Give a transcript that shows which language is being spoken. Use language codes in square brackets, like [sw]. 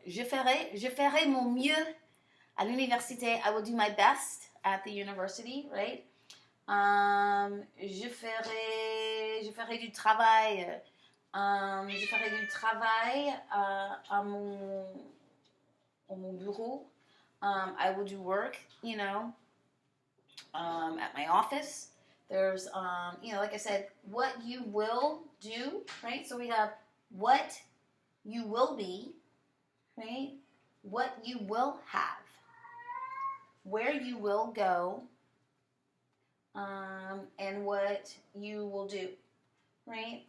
[fr] Je ferai mon mieux à l'université. [en] I will do my best at the university, right? [fr] Je ferai du travail. Je ferai du travail à mon bureau. [en] I will do work, at my office. There's, like I said, what you will do, right? So we have what you will be, right? What you will have, where you will go, and what you will do, right?